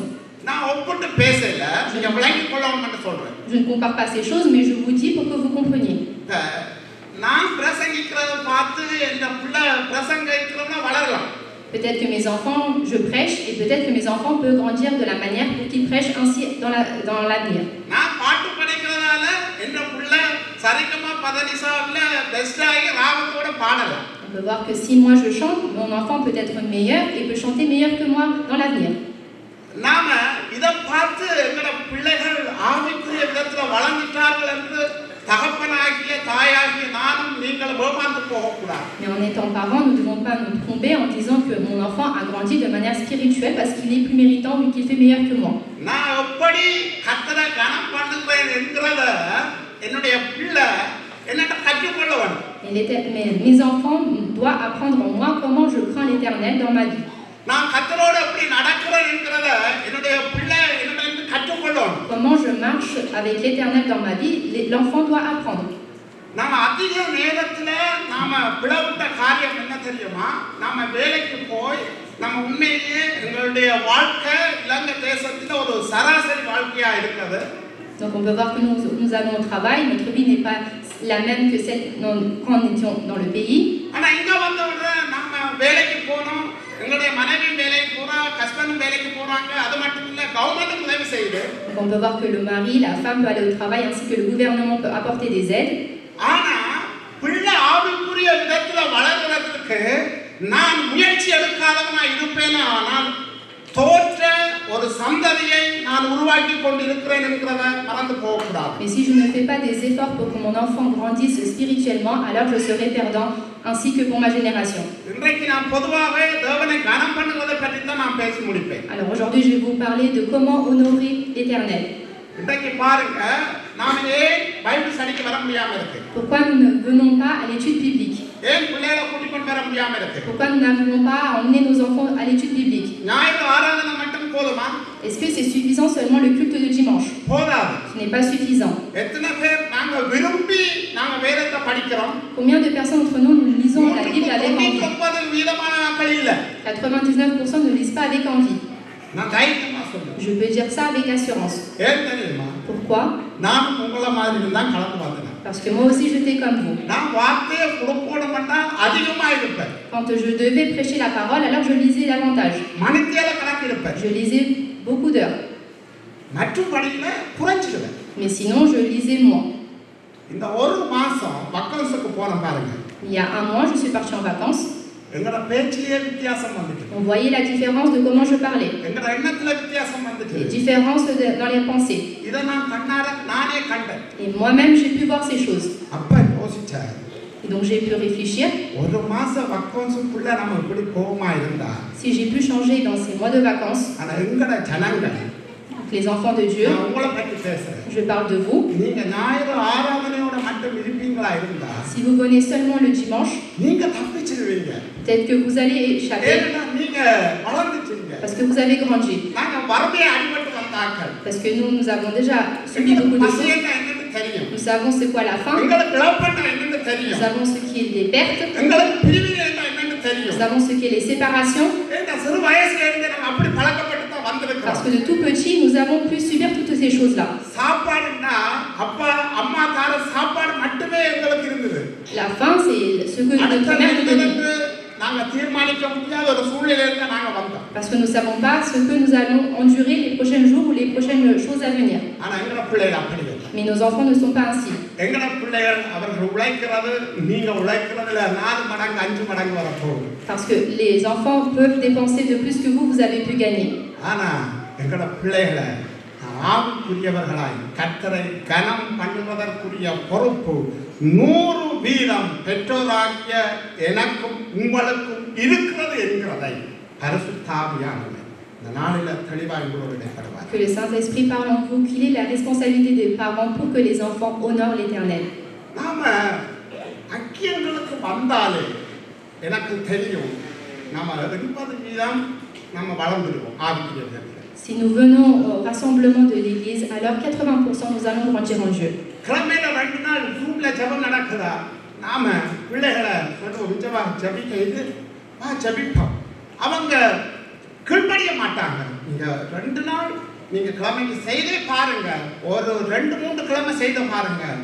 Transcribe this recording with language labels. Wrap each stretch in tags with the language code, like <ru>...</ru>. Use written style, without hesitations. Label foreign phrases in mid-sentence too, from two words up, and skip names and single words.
<ta>நான் ஒப்பிட்டு பேசல, நீங்க விளங்கிக் கொள்ளணும்னு சொல்றேன்.</ta> <fr>Je ne compare pas ces choses, mais je vous dis pour que vous compreniez.</fr> <ta>நான் பிரசங்கிக்கிறத பார்த்து இந்த பிள்ளை பிரசங்கிக்கிறவங்க வளரலாம்.</ta> <fr>Peut-être que mes enfants, je prêche, et peut-être que mes enfants peuvent grandir de la manière pour qu'ils prêchent ainsi dans l'avenir.</fr> <ta>நான் பாட்டு படிக்கிறதால இந்த பிள்ளை சரிகமா பதனிசாவில பெஸ்டாகி ராகத்தோட பாடலாம்.</ta> <fr>On peut voir que si moi je chante, mon enfant peut être meilleur et peut chanter meilleur que moi dans l'avenir.</fr> <ta>நாம இதை பார்த்து எங்களோட பிள்ளைகள் ஆவிக்குரிய விதத்துல வளர்ந்துட்டார்கள் என்று தகப்பனாகிய தாயாகிய நானும் நீங்கள் ஏமாந்து போகக்கூடாது.</ta> <fr>Mais en étant parents, nous ne devons pas nous tromper en disant que mon enfant a grandi de manière spirituelle parce qu'il est plus méritant ou qu'il fait meilleur que moi.</fr> <ta>நான் எப்படி கர்த்தரை கனம் பண்ணுகிறேன் என்கிறத என்னுடைய பிள்ளை என்னட்ட கற்றுக்கொள்ள வேண்டும்.</ta> <fr>Mais mes enfants doivent apprendre en moi comment je crains l'Éternel dans ma vie.</fr> <ta>நான் கர்த்தரோடு எப்படி நடக்கிறேன் என்கிறத என்னுடைய பிள்ளை என்னட்ட கற்றுக்கொள்ளணும்.</ta> <fr>Comment je marche avec l'Éternel dans ma vie, l'enfant doit apprendre.</fr> <ta>நாம அதிக நேரத்துல நாம பிளவுட்ட காரியம் என்ன தெரியுமா? நாம வேலைக்கு போய் நம்ம உண்மையிலேயே எங்களுடைய வாழ்க்கை இலங்கை தேசத்துல ஒரு சராசரி வாழ்க்கையா இருக்குது.</ta> <fr>Donc on peut voir que nous allons au travail, notre vie n'est pas la même que celle quand nous étions dans le pays.</fr> <ta>ஆனா இங்க வந்தவுடனே நாம வேலைக்கு போனோம், எங்களுடைய மனைவி வேலைக்கு போறா, ஹஸ்பண்ட் வேலைக்கு போறாங்க, அது மட்டும் இல்ல கவர்மெண்ட் உதவி செய்யுது.</ta> <fr>Donc on peut voir que le mari, la femme peut aller au travail ainsi que le gouvernement peut apporter des aides.</fr> <ta>ஆனா பிள்ளை ஆவிக்குரிய விதத்துல வளர்றதுக்கு நான் முயற்சி எடுக்காதவனா இருப்பேனா? ஆனால் தோற்ற ஒரு சந்ததியை நான் உருவாக்கி கொண்டிருக்கிறேன் என்கிறத மறந்து போகக்கூடாது.</ta> <fr>Mais si je ne fais pas des efforts pour que mon enfant grandisse spirituellement, alors je serai perdant ainsi que pour ma génération.</fr> <ta>இன்றைக்கு நான் பொதுவாகவே தேவனை கனம் பண்ணுவதை பற்றி தான் நான் பேசி முடிப்பேன்.</ta> <fr>Alors aujourd'hui je vais vous parler de comment honorer l'Éternel.</fr> <ta>இன்றைக்கு பாருங்க, நாம ஏன்</ta> <en>Bible studyக்கு</en> <ta>வர முடியாம இருக்கு?</ta> <fr>Pourquoi nous ne venons pas à l'étude biblique?</fr> <ta>ஏன் பிள்ளைகளை கூட்டிக் கொண்டு வர முடியாம இருக்கு?</ta> <fr>Pourquoi nous n'arrivons pas à emmener nos enfants à l'étude biblique?</fr> <ta>ஞாயிறு ஆராதனை மட்டும் போதுமா?</ta> <fr>Est-ce que c'est suffisant seulement le culte de dimanche?</fr> <ta>போதாது.</ta> <fr>Ce n'est pas suffisant.</fr> <ta>எத்தனை பேர் நாங்க விரும்பி நாங்க வேதத்தை படிக்கிறோம்?</ta> <fr>Combien de personnes d'entre nous lisons la Bible avec envie?</fr> <ta>99% மக்கள் இல்ல.</ta> <fr>99% ne lisent pas avec envie.</fr> <ta>நான் தைரியமா சொல்றேன்.</ta> <fr>Je peux dire ça avec assurance.</fr> <ta>ஏன் தெரியுமா?</ta> <fr>Pourquoi?</fr> <ta>நான் உங்களை மாதிரி தான் கலந்து பார்த்தேன்.</ta> <fr>Parce que moi aussi j'étais comme vous.</fr> <ta>நான் வார்த்தையை கொடுக்கணும்னா அதிகமா இருப்பேன்.</ta> <fr>Quand je devais prêcher la parole, alors je lisais davantage.</fr> <ta>மணித்தியால கணக்கு இருப்பேன்.</ta> <fr>Je lisais beaucoup d'heures.</fr> <ta>மற்றும் படியில குறைச்சிடுவேன்.</ta> <fr>Mais sinon je lisais moins.</fr> <ta>இந்த ஒரு மாசம் வக்கல்ஸுக்கு போன பாருங்க.</ta> <fr>Il y a un mois, je suis partie en vacances.</fr> <ta>எங்கட பேச்சிலே வித்தியாசம் வந்துச்சு.</ta> <fr>On voyait la différence de comment je parlais.</fr> <ta>எங்கட எண்ணத்துல வித்தியாசம் வந்துச்சு.</ta> <fr>Les différences dans les pensées.</fr> <ta>இத நான் கண்ணார நானே கண்டேன்.</ta> <fr>Et moi-même j'ai pu voir ces choses.</fr> <ta>அப்ப யோசிச்சேன்.</ta> <fr>Et donc j'ai pu réfléchir.</fr> <ta>ஒரு மாசம் வக்கல்ஸுக்குள்ள நம்ம இப்படி கோவமா இருந்தா,</ta> <fr>Si j'ai pu changer dans ces mois de vacances,</fr> <ta>ஆனா எங்கட ஜனங்கள்,</ta> <fr>les enfants de Dieu,</fr> <ta>நான் உங்களை பத்தி பேசுறேன்.</ta> <fr>je parle de vous.</fr> <ta>நீங்க ஞாயிறு ஆராதனையோட மட்டும் இருப்பீங்களா இருந்தா,</ta> <fr>Si vous venez seulement le dimanche,</fr> <ta>நீங்க தப்பிச்சிடுவீங்க.</ta> <fr>peut-être que vous allez échapper</fr> <ta>ஏன்னா நீங்க வளர்ந்துட்டீங்க.</ta> <fr>parce que vous avez grandi.</fr> <ta>நாங்க வரவே அடிபட்டு வந்தார்கள்.</ta> <fr>Parce que nous avons déjà subi beaucoup de choses.</fr> <ta>பசியன்னா என்னன்னு தெரியும்.</ta> <fr>Nous savons c'est quoi la faim.</fr> <ta>எங்களுக்கு இழப்புன்னா என்னன்னு தெரியும்.</ta> <fr>Nous savons ce qui est les pertes.</fr> <ta>எங்களுக்கு பிரிவினைன்னா என்னன்னு தெரியும்.</ta> <fr>Nous savons ce qui est les séparations.</fr> <ta>இந்த சிறு வயசுல இருந்து நம்ம அப்படி பழக்கப்பட்டு தான் வந்திருக்கோம்.</ta> <fr>Parce que de tout petit, nous avons pu subir toutes ces choses-là.</fr> <ta>சாப்பாடுன்னா அப்பா அம்மா தார சாப்பாடு மட்டுமே எங்களுக்கு இருந்தது.</ta> <fr>La faim, c'est ce que notre mère nous donnait.</fr> <ta>நாங்க தீர்மானிக்க முடியாத ஒரு சூழ்நிலையில நாங்க வந்தோம்.</ta> <fr>Parce que nous ne savons pas ce que nous allons endurer les prochains jours ou les prochaines choses à venir.</fr> <ta>ஆனா எங்க பிள்ளைகள் அப்படி இல்லை.</ta> <fr>Mais nos enfants ne sont pas ainsi.</fr> <ta>எங்க பிள்ளைகள் அவர்கள் உழைக்கிறது நீங்க உழைக்கிறதுல 4 மடங்கு 5 மடங்கு வரப்போகுது.</ta> <fr>Parce que les enfants peuvent dépenser de plus que vous avez pu gagner.</fr> <ta>ஆனா எங்க பிள்ளைகளை ஆவிக்குரியவர்களாய் கர்த்தரை கனம் பண்ணுவதற்குரிய பொறுப்பு 100% பெற்றோராகிய எனக்கும் உங்களுக்கும் இருக்கிறது என்கிறதை பரிசுத்த ஆவியானவர் இந்த நாளில தெளிவாய் உங்களோடு இடைப்படுவார்.</ta> <fr>Que le Saint-Esprit parle en vous, qu'il est la responsabilité des parents pour que les enfants honorent l'Éternel.</fr> <ta>நாம ஐக்கியங்களுக்கு வந்தாலே எனக்கு தெரியும் நம்ம 80% நம்ம வளர்ந்துடுவோம் ஆவிக்குரியவர்கள்.</ta> <fr>Si nous venons au rassemblement de l'Église, alors 80% nous allons grandir en Dieu.</fr> <ta>கிழமையில 2 நாள் ஜூம்ல ஜெபம் நடக்குதா நாம பிள்ளைகளை விஜயவா ஜபிக்க ஜபிப்போம். அவங்க கீழ்ப்படிய மாட்டாங்க. நீங்க 2 நாள் நீங்க கிழமைக்கு செய்தே பாருங்க. ஒரு 2-3 கிழமை செய்த பாருங்க.</ta>